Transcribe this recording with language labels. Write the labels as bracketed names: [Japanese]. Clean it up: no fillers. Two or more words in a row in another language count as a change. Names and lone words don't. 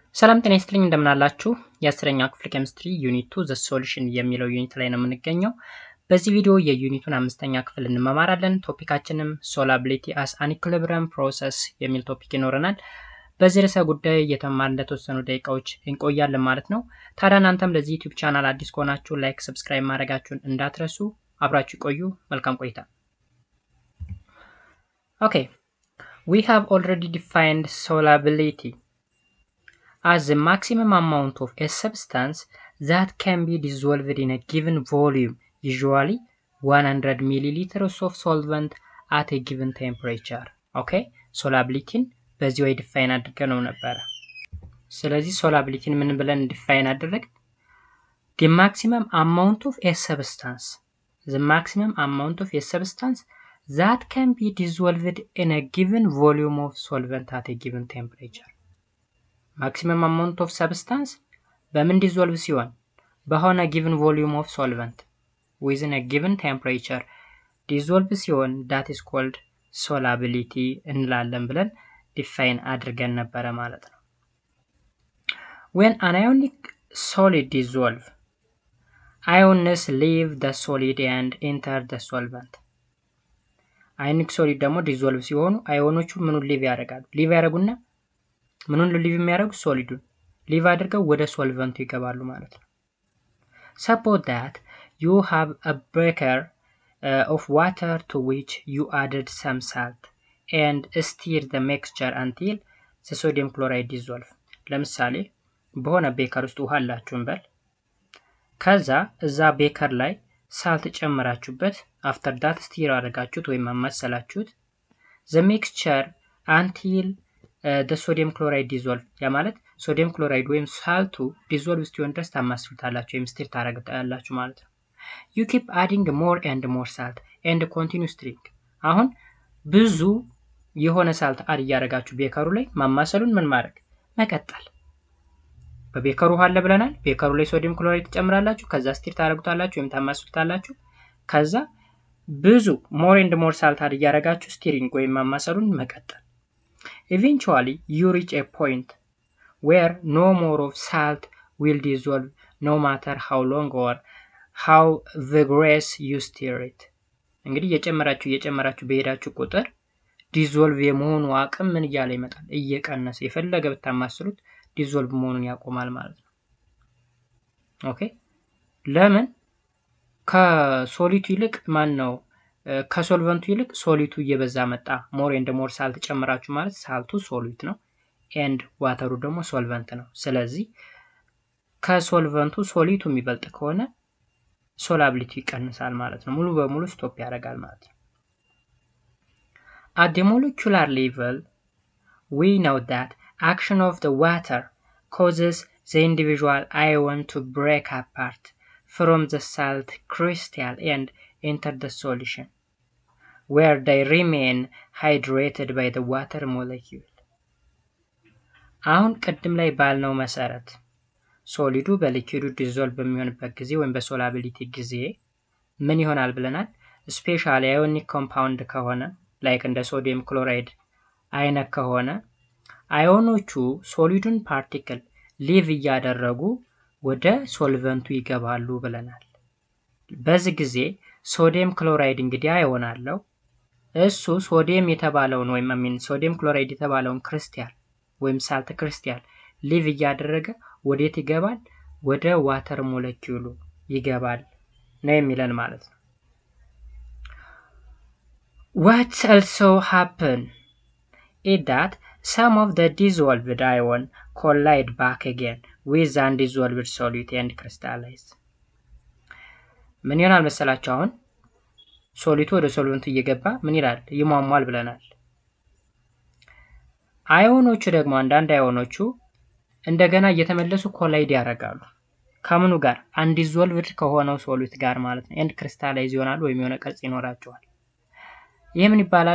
[Amharic] ሰላም ጤና ይስጥልኝ እንደምን አላችሁ የ10ኛ ክፍል [English] chemistry unit [Amharic] 2 [English] the solution [Amharic] የሚለው ዩኒት ላይ ነው የምንገኘው። በዚህ ቪዲዮ የዩኒቱን 5ኛ ክፍል እንመማራለን። ቶፒካችንም [English] solubility as an equilibrium process [Amharic] የሚል ቶፒክ ይኖረናል። በዚህ ርዕሰ ጉዳይ እየተማርን ለተወሰኑ ደቂቃዎች እንቆያለን ማለት ነው። ታዲያ እናንተም ለዚህ [English] YouTube channel [Amharic] አዲስ ከሆናችሁ [English] like, subscribe [Amharic] ማድረጋችሁን እንዳትረሱ። አብራችሁ ቆዩ። መልካም ቆይታ። [English] Okay, we have already defined solubility as the maximum amount of a substance that can be dissolved in a given volume, usually 100 milliliters of solvent at a given temperature. Okay, solubility [Amharic] በዚህ ወይ ዲፋይን አድርገን ነበር። ስለዚህ solubility ምን ብለን ዲፋይን አደረግ? [English] the maximum amount of a substance that can be dissolved in a given volume of solvent at a given temperature. Maximum amount of substance [Amharic] በምን ዲዞልቭ ሲሆን በሆነ [English] given volume of solvent within a given temperature [Amharic] ዲዞልቭ ሲሆን [English] that is called solubility [Amharic] እንላለን ብለን ዲፋይን አድርገን ነበር ማለት ነው። [English] When an ionic solid dissolve, ions leave the solid and enter the solvent. Ionic solid [Amharic] ደግሞ ዲዞልቭ ሲሆኑ አዮኖቹ ምኑን ሊቭ ያደርጋሉ? ሊቭ ያደርጉና ምኑን ሊቭ የሚያደርጉ ሶሊዱን ሊቭ አድርገው ወደ ሶልቨንቱ ይገባሉ ማለት ነው። [English] Suppose that you have a beaker of water to which you added some salt and stir the mixture until the sodium chloride dissolve. [Amharic] ለምሳሌ በሆነ ቤከር ውስጥ ውሃ አላችሁ እንበል። ከዛ እዛ ቤከር ላይ ሳልት ጨምራችሁበት [English] after that stir [Amharic] አደረጋችሁት ወይም አማሰላችሁት [English] the mixture until the sodium chloride dissolve [Amharic] ያ ማለት [English] sodium chloride [Amharic] ወይም ሳልቱ ዲዞልቭ ሲሆን ድረስ ታማስሉታላችሁ ወይም ስቲር ታረጋግጣላችሁ ማለት ነው። [English] you keep adding more and more salt and continue stirring. [Amharic] አሁን ብዙ የሆነ [English] salt add [Amharic] ያረጋችሁ ቤከሩ ላይ ማማሰሉን ምን ማድረግ መቀጠል። በቤከሩ ውሃ አለ ብለናል። ቤከሩ ላይ [English] sodium chloride [Amharic] ትጨምራላችሁ፣ ከዛ ስቲር ታረጋግጣላችሁ ወይም ታማስሉታላችሁ። ከዛ ብዙ [English] more and more salt add [Amharic] ያረጋችሁ ስቲሪንግ ወይም ማማሰሉን መቀጠል። [English] Eventually, you reach a point where no more of salt will dissolve no matter how long or how vigorous you stir it. [Amharic] እንግዲህ እየጨመራችሁ በሄዳችሁ ቁጥር ዲዞልቭ የመሆኑ አቅም ምን እያለ ይመጣል? እየቀነሰ የፈለገ ብታማስሉት ዲዞልቭ መሆኑን ያቆማል ማለት ነው። ኦኬ ለምን? ከሶሊቱ ይልቅ ማን ነው ከሶልቨንቱ ይልቅ ሶሊቱ እየበዛ መጣ። [English] more and more salt [Amharic] ጨምራችሁ ማለት ሳልቱ ሶሊት ነው ኤንድ ዋተሩ ደግሞ ሶልቨንት ነው። ስለዚህ ከሶልቨንቱ ሶሊቱ የሚበልጥ ከሆነ ሶላቢሊቲ ይቀንሳል ማለት ነው። ሙሉ በሙሉ ስቶፕ ያደርጋል ማለት ነው። [English] At the molecular level, we know that action of the water causes the individual ion to break apart from the salt crystal and enter the solution, where they remain hydrated by the water molecule. [Amharic] አሁን ቅድም ላይ ባልነው መሰረት ሶሊዱ በሊኩዊዱ ዲዞልቭ በሚሆንበት ጊዜ ወይም በሶላቢሊቲ ጊዜ ምን ይሆናል ብለናል? ስፔሻሊ [English] ionic compound [Amharic] ከሆነ ላይክ እንደ [English] sodium chloride [Amharic] አይነት ከሆነ አዮኖቹ ሶሊዱን ፓርቲክል ሊቭ እያደረጉ ወደ ሶልቨንቱ ይገባሉ ብለናል። በዚህ ጊዜ [English] sodium chloride [Amharic] እንግዲህ አዮን አለው። እሱ ሶዲየም የተባለውን ወይም [English] sodium chloride [Amharic] የተባለውን ክሪስታል ወይም [English] salt crystal [Amharic] ሊቭ እያደረገ ወዴት ይገባል? ወደ ዋተር ሞለኪውሉ ይገባል ነው የሚለን ማለት ነው። [English] What also happen is that some of the dissolved ion collide back again with the undissolved solid and crystallize. [Amharic] ምን ይሆናል መሰላችሁ? አሁን ሶሊቱ ወደ ሶልቨንቱ እየገባ ምን ይላል? ይሟሟል ብለናል። አዮኖቹ ደግሞ አንዳንድ አዮኖቹ እንደገና እየተመለሱ ኮላይድ ያደርጋሉ። ከምኑ ጋር? አንዲዞልቭድ ከሆነው ሶሊድ ጋር ማለት ነው። [English] and crystallize [Amharic] ይሆናሉ ወይም የሆነ ቅርጽ ይኖራቸዋል። ይህ ምን ይባላል?